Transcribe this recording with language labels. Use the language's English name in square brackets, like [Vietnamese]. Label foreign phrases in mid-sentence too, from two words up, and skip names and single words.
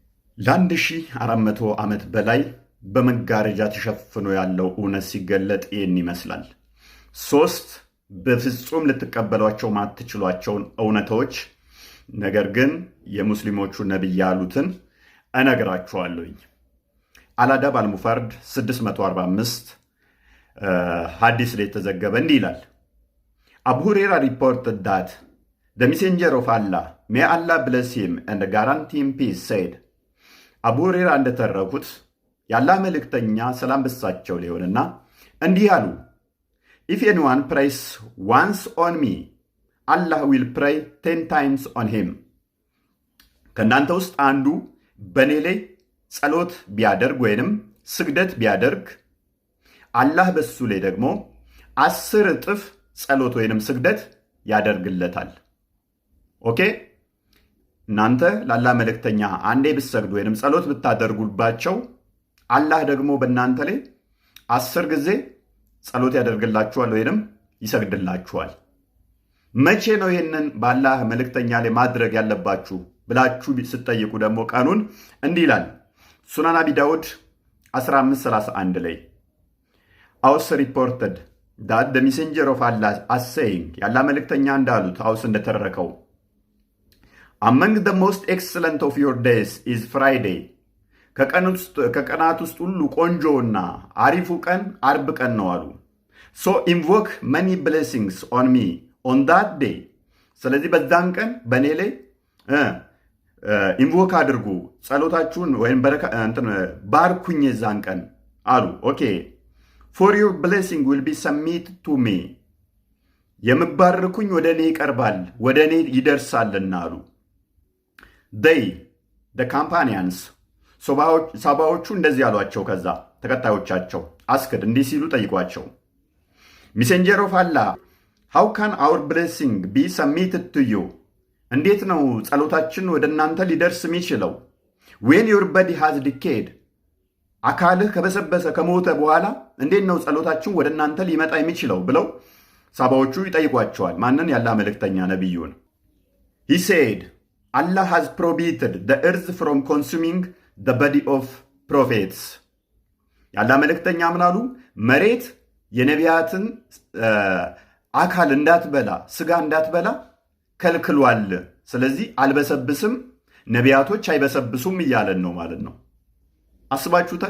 [Amharic] ለ1400 ዓመት በላይ በመጋረጃ ተሸፍኖ ያለው እውነት ሲገለጥ ይህን ይመስላል። 3 በፍጹም ልትቀበሏቸው ማትችሏቸውን እውነቶች ነገር ግን የሙስሊሞቹ ነቢይ ያሉትን እነግራችኋለሁኝ። አልአዳብ አልሙፈረድ 645 ሐዲስ ላይ የተዘገበ እንዲህ ይላል። አቡ ሁሬራ [English] reported that the messenger of Allah, may Allah bless him and guarantee him peace, said [Amharic] አቡ ሁሬራ እንደተረኩት የአላህ መልእክተኛ ሰላም በሳቸው ሊሆንና እንዲህ አሉ። [English] if anyone prays once on me, Allah will pray 10 times on him. [Amharic] ከእናንተ ውስጥ አንዱ በእኔ ላይ ጸሎት ቢያደርግ ወይንም ስግደት ቢያደርግ አላህ በሱ ላይ ደግሞ 10 እጥፍ ጸሎት ወይንም ስግደት ያደርግለታል። ኦኬ፣ እናንተ ለአላህ መልእክተኛ አንዴ ብትሰግዱ ወይንም ጸሎት ብታደርጉባቸው አላህ ደግሞ በእናንተ ላይ 10 ጊዜ ጸሎት ያደርግላችኋል ወይንም ይሰግድላችኋል። መቼ ነው ይህንን በአላህ መልእክተኛ ላይ ማድረግ ያለባችሁ ብላችሁ ስትጠይቁ ደግሞ ቀኑን እንዲህ ይላል። ሱናን አቢ ዳውድ 1531 ላይ አውስ ሪፖርትድ [English] that the messenger of Allah as saying [Amharic] የአላህ መልእክተኛ እንዳሉት አውስ እንደተረከው [English] among the most excellent of your days is Friday [Amharic] ከቀናት ውስጥ ሁሉ ቆንጆና አሪፉ ቀን አርብ ቀን ነው አሉ። [English] so invoke many blessings on me on that day [Amharic] ስለዚህ በዛን ቀን በእኔ ላይ ኢንቮክ አድርጉ ጸሎታችሁን ወይም ባርኩኝ የዛን ቀን አሉ። ኦኬ [English] for your blessing will be submitted to me [Amharic] የምባርኩኝ ወደ እኔ ይቀርባል ወደ እኔ ይደርሳልና አሉ። [English] they the companions [Amharic] ሰባዎቹ እንደዚህ አሏቸው። ከዛ ተከታዮቻቸው አስክድ እንዲህ ሲሉ ጠይቋቸው [English] messenger of Allah, how can our blessing be submitted to you [Amharic] እንዴት ነው ጸሎታችን ወደ እናንተ ሊደርስ የሚችለው? [English] when your body has decayed [Amharic] አካልህ ከበሰበሰ ከሞተ በኋላ እንዴት ነው ጸሎታችን ወደ እናንተ ሊመጣ የሚችለው ብለው ሳባዎቹ ይጠይቋቸዋል። ማንን? ያላህ መልእክተኛ ነብዩን። [English] he said Allah has prohibited the earth from consuming the body of prophets [Amharic] ያላህ መልእክተኛ ምን አሉ? መሬት የነቢያትን አካል እንዳትበላ ስጋ እንዳትበላ ከልክሏል። ስለዚህ አልበሰብስም፣ ነቢያቶች አይበሰብሱም እያለን ነው ማለት ነው። አስባችሁታል?